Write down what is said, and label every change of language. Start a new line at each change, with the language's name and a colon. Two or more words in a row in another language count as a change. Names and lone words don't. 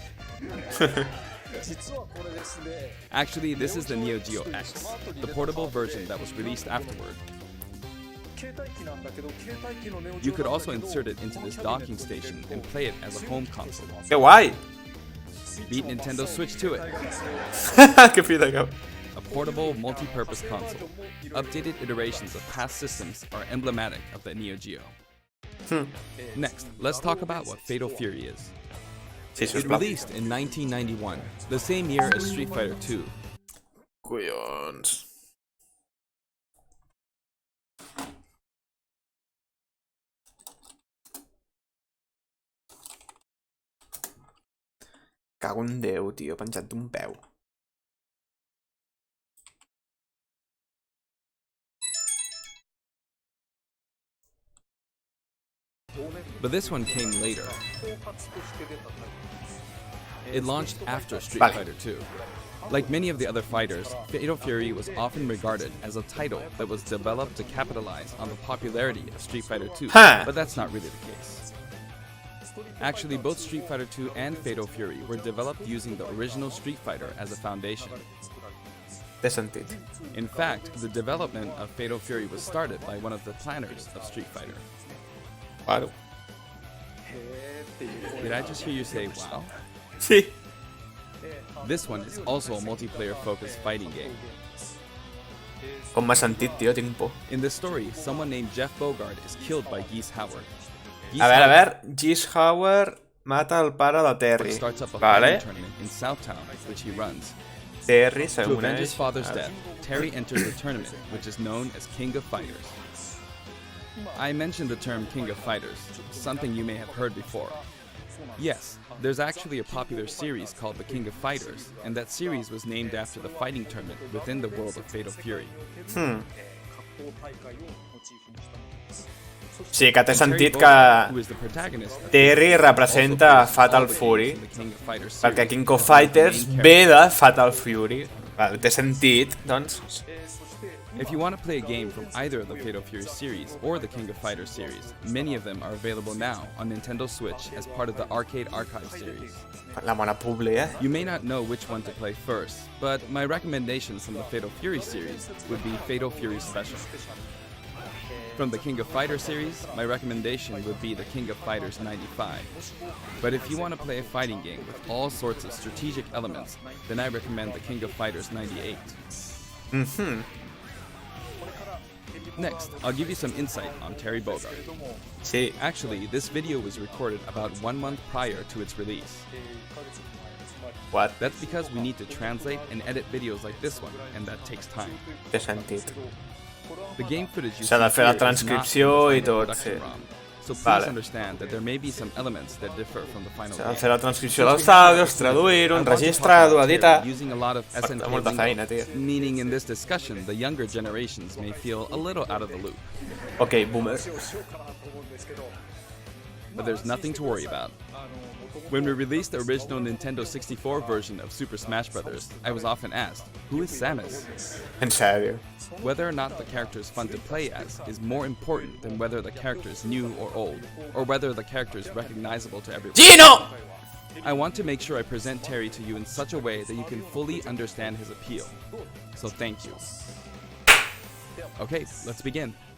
English: Actually, this is the Neo Geo X, the portable version that was released afterward. You could also insert it into this docking station and play it as a home console.
Catalan: Que guai!
English: Beat Nintendo Switch to it.
Catalan: Que fill de cap.
English: A portable, multi-purpose console. Updated iterations of past systems are emblematic of the Neo Geo. Next, let's talk about what Fatal Fury is.
Catalan: Sí,
English: It released in 1991, the same year as Street Fighter 2.
Catalan: Collons. Cago en Déu, tio, penjat d'un peu.
English: But this one came later. It launched after Street
Catalan: Vale.
English: Fighter 2. Like many of the other fighters, Fatal Fury was often regarded as a title that was developed to capitalize on the popularity of Street Fighter 2, Huh. but that's not really the case. Actually, both Street Fighter 2 and Fatal Fury were developed using the original Street Fighter as a foundation.
Catalan: Té sentit.
English: In fact, the development of Fatal Fury was started by one of the planners of Street Fighter.
Spanish: Claro.
English: Did I just hear you say, wow?
Catalan: Sí.
English: This one is also a multiplayer-focused fighting game.
Catalan: Com m'ha sentit, tio, tinc por.
English: In this story, someone named Jeff Bogard is killed by Geese Howard.
Catalan: A veure, Geese Howard mata el pare de Terry.
English: Starts up a
Catalan: Vale.
English: fighting tournament in Southtown, which he runs.
Catalan: Terry
English: To avenge his
Catalan: s'uneix.
English: father's death, Terry enters the tournament, which is known as King of Fighters. I mentioned the term King of Fighters, something you may have heard before. Yes, there's actually a popular series called The King of Fighters, and that series was named after the fighting tournament within the world of Fatal Fury.
Catalan: Sí, que té
English: And Terry
Catalan: sentit
English: Bogard, who
Catalan: que
English: is the protagonist of
Catalan: Terry
English: Fatal Fury,
Catalan: representa
English: also plays
Catalan: Fatal
English: all the
Catalan: Fury,
English: games in the King of Fighters
Catalan: perquè
English: series,
Catalan: King of
English: as the
Catalan: Fighters
English: main
Catalan: ve
English: character.
Catalan: de Fatal Fury. Vale, té sentit, doncs.
English: If you want to play a game from either of the Fatal Fury series or the King of Fighters series, many of them are available now on Nintendo Switch as part of the Arcade Archive series.
Catalan: La bona publi, eh?
English: You may not know which one to play first, but my recommendations from the Fatal Fury series would be Fatal Fury Special. From the King of Fighters series, my recommendation would be the King of Fighters 95. But if you want to play a fighting game with all sorts of strategic elements, then I recommend the King of Fighters 98. Next, I'll give you some insight on Terry Bogard.
Catalan: Sí.
English: Actually, this video was recorded about 1 month prior to its release. What? That's because we need to translate and edit videos like this one, and that takes time.
Catalan: Té sentit.
English: The game footage you
Catalan: S'ha de
English: see
Catalan: fer la
English: here is not
Catalan: transcripció
English: from the
Catalan: i
English: final
Catalan: tot,
English: production
Catalan: sí.
English: ROM, so please
Catalan: Vale.
English: understand that there may be some elements that differ from the final
Catalan: S'ha de
English: game.
Catalan: fer la transcripció dels àudios, traduir-ho,
English: I want to talk
Catalan: enregistrar-ho,
English: about Terry
Catalan: editar...
English: using a lot of SNK
Catalan: molta
English: lingo,
Catalan: feina, tio.
English: meaning in this discussion, the younger generations may feel a little out of the loop. Ok, boomer. But there's nothing to worry about. When we released the original Nintendo 64 version of Super Smash Bros., I was often asked, who is Samus?
Catalan: En sèrio.
English: Whether or not the character is fun to play as is more important than whether the character is new or old, or whether the character is recognizable to everyone.
Catalan: Gino!
English: I want to make sure I present Terry to you in such a way that you can fully understand his appeal. So thank you. Okay, let's begin.